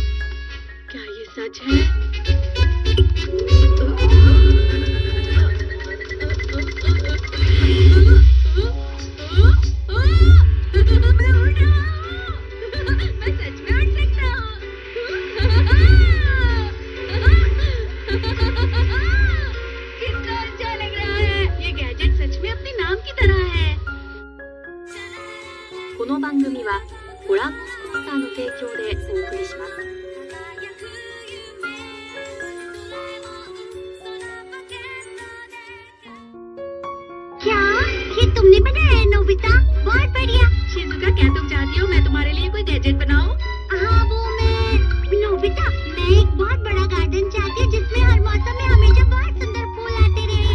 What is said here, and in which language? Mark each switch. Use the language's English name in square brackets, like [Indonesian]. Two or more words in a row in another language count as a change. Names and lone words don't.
[Hindi] क्या ये सच है? मैं सच में उड़ सकता हूँ। कितना अच्छा लग रहा है। ये गैजेट सच में अपने नाम की तरह है। [Japanese] この番組はご覧のスポンサーの提供でお送りします。 [Hindi] क्या ये तुमने बनाया है नोबिता? बहुत बढ़िया। शिजुका, क्या तुम चाहती हो मैं तुम्हारे लिए कोई गैजेट बनाऊं? हाँ वो मैं नोबिता, मैं एक बहुत बड़ा गार्डन चाहती हूँ जिसमें हर मौसम में हमेशा बहुत सुंदर फूल आते रहे।